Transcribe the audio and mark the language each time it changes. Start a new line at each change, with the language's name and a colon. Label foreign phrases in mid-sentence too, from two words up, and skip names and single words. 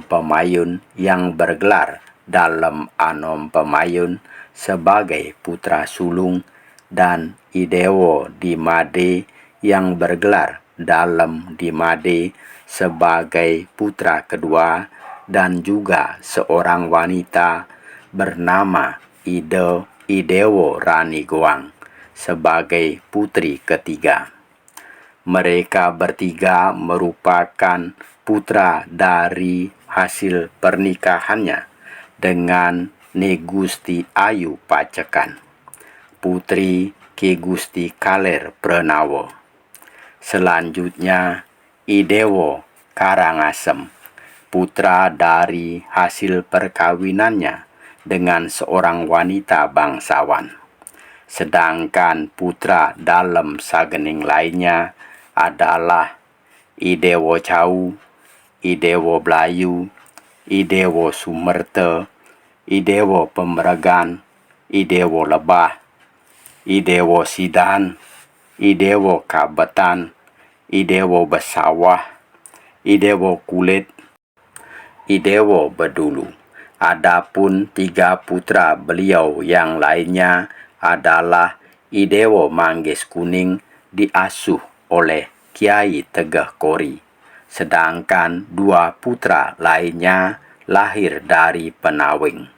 Indonesian: Pemayun yang bergelar dalam Anom Pemayun sebagai putra sulung dan Idewo Dimade yang bergelar dalam Dimade sebagai putra kedua dan juga seorang wanita bernama Idewo Rani Goang sebagai putri ketiga. Mereka bertiga merupakan putra dari hasil pernikahannya dengan Ni Gusti Ayu Pacekan, putri Ki Gusti Kaler Prenawo. Selanjutnya Idewo Karangasem, putra dari hasil perkawinannya dengan seorang wanita bangsawan. Sedangkan putra dalam Sagening lainnya adalah Idewo Cau, Idewo Blayu, Idewo Sumerte, Idewo Pemregan, Idewo Lebah, Idewo Sidan, Idewo Kabetan, Idewo Besawah, Idewo Kulit, Idewo Bedulu. Adapun 3 putra beliau yang lainnya adalah Idewo Manggis Kuning diasuh oleh Kiai Tegeh Kori, sedangkan 2 putra lainnya lahir dari Penawing.